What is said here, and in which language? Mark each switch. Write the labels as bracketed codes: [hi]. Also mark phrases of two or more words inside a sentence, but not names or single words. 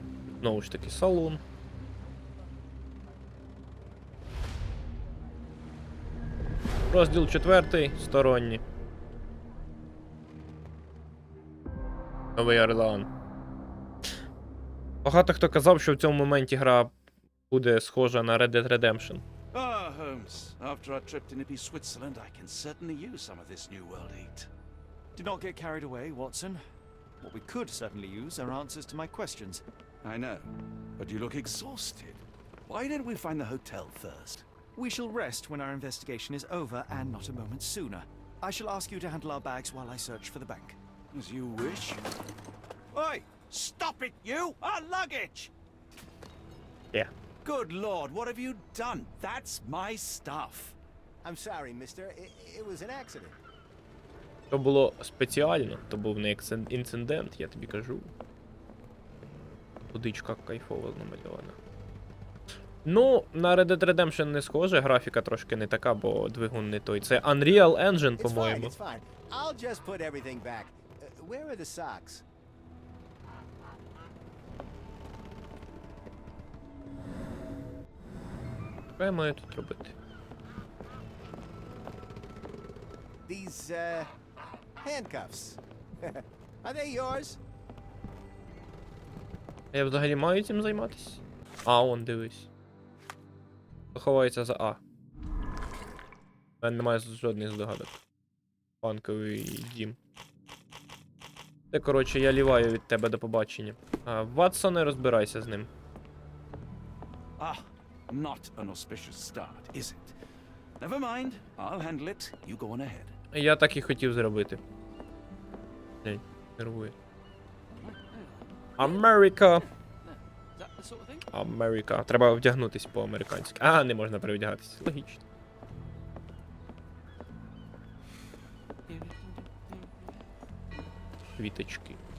[uk] Знову ж таки, салон. Розділ 4. Сторонні. Новий Орлеан. Багато хто казав, що в цьому моменті гра буде схожа на Red Dead Redemption. [en] Ah, Holmes. After our trip to nippy Switzerland, I can certainly use some of this New World heat. Do not get carried away, Watson. What we could certainly use are answers to my questions. I know, but you look exhausted. Why didn't we find the hotel first? We shall rest when our investigation is over, and not a moment sooner. I shall ask you to handle our bags while I search for the bank. As you wish. Oi! Stop it, you! Our luggage! Yeah. Good Lord, what have you done? That's my stuff. I'm sorry, mister. It was an accident. [uk] То було спеціально, то був не інцидент, я тобі кажу. Водичка кайфово намальована. Ну, на Red Dead Redemption не схоже, графіка трошки не така, бо двигун не той. Це Unreal Engine, по-моєму. [en] It's fine. I'll just put everything back. Where are the socks? [uk] Що я маю тут робити? [en] These, handcuffs. Are they yours? [uk] Я взагалі маю цим займатися? А, он, дивись. Ховається за А. У мене немає жодних здогадок. Панковий дім. Це, коротше, я ліваю від тебе до побачення. Ватсоне, розбирайся з ним. [en] Ah, not an auspicious start, is it? Never mind, I'll handle it. You go on ahead. [uk] Я так і хотів зробити. Блін, нервує. Америка! Америка. Треба вдягнутись по-американськи. А, не можна перевдягатись. Логічно. Квіточки.